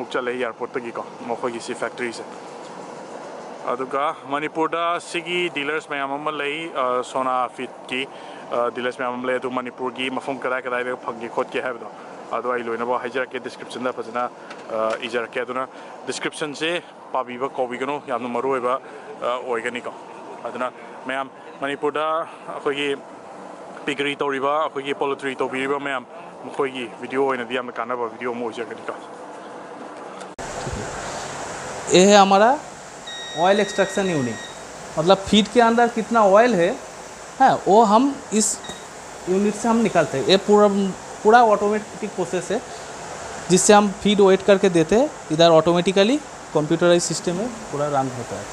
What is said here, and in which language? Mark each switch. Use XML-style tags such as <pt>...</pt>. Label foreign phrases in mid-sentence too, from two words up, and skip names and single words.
<mni>ꯃꯨꯛ ꯆꯠꯂꯦ ꯏꯌꯥꯔꯄꯣꯔꯠꯇꯒꯤꯀꯣ ꯃꯈꯣꯏꯒꯤ ꯁꯤ ꯐꯦꯛꯇ꯭ꯔꯤꯁꯦ ꯑꯗꯨꯒ ꯃꯅꯤꯄꯨꯔꯗ ꯁꯤꯒꯤ ꯗꯤꯂꯔꯁ ꯃꯌꯥꯝ ꯑꯃ ꯂꯩ ꯁꯣꯅꯥ ꯐꯤꯠꯀꯤ ꯗꯤꯂꯔꯁ ꯃꯌꯥꯝ ꯑꯃ ꯂꯩ ꯑꯗꯨ ꯃꯅꯤꯄꯨꯔꯒꯤ ꯃꯐꯝ ꯀꯗꯥꯏꯗ ꯐꯪꯒꯦ ꯈꯣꯠꯀꯦ ꯍꯥꯏꯕꯗꯣ ꯑꯗꯣ ꯑꯩ ꯂꯣꯏꯅꯃꯛ ꯍꯥꯏꯖꯔꯛꯀꯦ ꯗꯤꯁꯀ꯭ꯔꯤꯞꯁꯟꯗ ꯐꯖꯅ ꯏꯖꯔꯛꯀꯦ ꯑꯗꯨꯅ ꯗꯤꯁꯀ꯭ꯔꯤꯞꯁꯟꯁꯦ ꯄꯥꯕꯤꯕ ꯀꯧꯕꯤꯒꯅꯨ ꯌꯥꯝꯅ ꯃꯔꯨꯑꯣꯏꯕ ꯑꯣꯏꯒꯅꯤꯀꯣ ꯑꯗꯨꯅ ꯃꯌꯥꯝ ꯃꯅꯤꯄꯨꯔꯗ ꯑꯩꯈꯣꯏꯒꯤ ꯄꯤꯒꯔꯤ ꯇꯧꯔꯤꯕ ꯑꯩꯈꯣꯏꯒꯤ ꯄꯣꯂꯨꯇ꯭ꯔꯤ ꯇꯧꯕꯤꯔꯤꯕ ꯃꯌꯥꯝ ꯃꯈꯣꯏꯒꯤ ꯚꯤꯗꯤꯑꯣ ꯑꯣꯏꯅꯗꯤ ꯌꯥꯝꯅ ꯀꯥꯟꯅꯕ ꯚꯤꯗꯤꯑꯣ अमा ꯑꯣꯏꯖꯒꯅꯤꯀꯣ</mni> <hi>ये है हमारा</hi> <en>oil extraction unit</en> <hi>मतलब फीड के अंदर कितना ऑयल है वो हम इस यूनिट से हम निकालते हैं। ये पूरा</hi> <en>automatic process</en> <hi>है जिससे हम फीड वेट करके देते हैं इधर ऑटोमेटिकली</hi> <en>computerize system</en> <hi>में पूरा रन होता है।</hi>